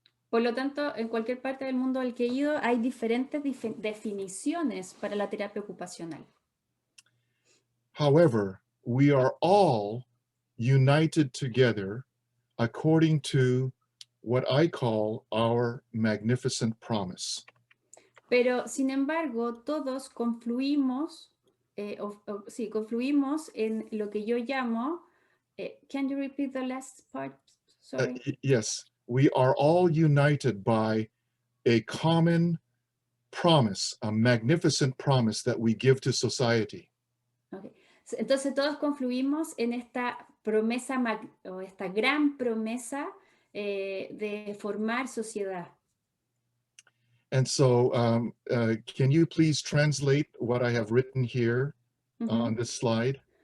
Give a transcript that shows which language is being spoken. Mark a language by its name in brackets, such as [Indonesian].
[Spanish] Por lo tanto, en cualquier parte del mundo al que he ido hay diferentes definiciones para la terapia ocupacional. [English] However, we are all united together according to what I call our magnificent promise. [Spanish] Pero, sin embargo, todos confluimos, confluimos en lo que yo llamo, [English] can you repeat the last part? Sorry. Yes, we are all united by a common promise, a magnificent promise that we give to society. Okay. [Spanish] Entonces todos confluimos en esta promesa o esta gran promesa de formar sociedad. [English] And so can you please translate what I have written here on this slide?